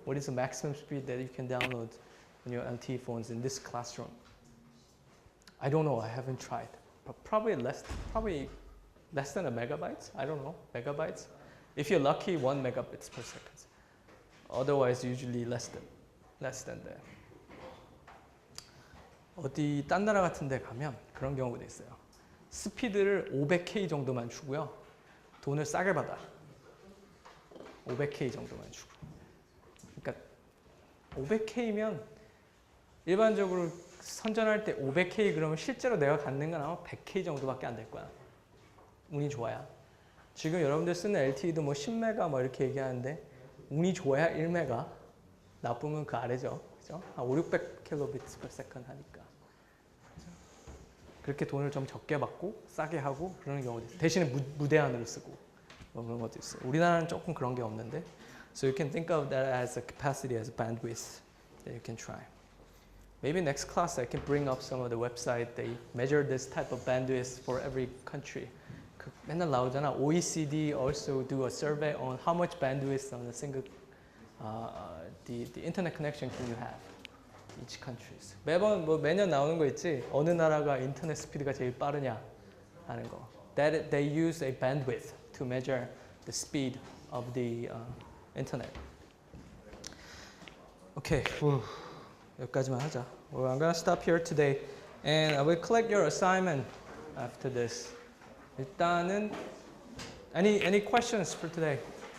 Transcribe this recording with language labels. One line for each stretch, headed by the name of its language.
English: What is the maximum speed that you can download on your LTE phones in this classroom? I don't know. I haven't tried. But probably less than a megabyte. I don't know. Megabytes. If you're lucky, 1 megabits per second. Otherwise, usually less than that.
Korean: 어디 딴 나라 같은 데 가면 그런 경우도 있어요. 스피드를 500K 정도만 주고요. 돈을 싸게 받아. 500K 정도만 주고. 그러니까 500K면 일반적으로 선전할 때 500K 그러면 실제로 내가 갖는 건 아마 100K 정도밖에 안 될 거야. 운이 좋아야. 지금 여러분들 쓰는 LTE도 뭐 10메가 뭐 이렇게 얘기하는데 운이 좋아야 1메가, 나쁘면 그 아래죠. 그죠? 한 500-600kbps
English: per second
Korean: 하니까. 그죠? 그렇게 돈을 좀 적게 받고 싸게 하고 그러는 경우도 있어요. 대신에 무제한으로 쓰고 뭐 그런 것도 있어요. 우리나라는 조금 그런 게 없는데.
English: So you can think of that as a capacity, as a bandwidth that you can try. Maybe next class I can bring up some of the website. They measure this type of bandwidth for every country.
Korean: 맨날 나오잖아.
English: OECD also do a survey on how much bandwidth on a single the internet connection can you have each countries.
Korean: 매년 나오는 거 있지. 어느 나라가 인터넷 스피드가 제일 빠르냐 하는 거.
English: That they use a bandwidth to measure the speed of the internet. Okay.
Korean: 여기까지만 하자.
English: Well, I'm gonna stop here today, and I will collect your assignment after this.
Korean: 일단은
English: any questions for today?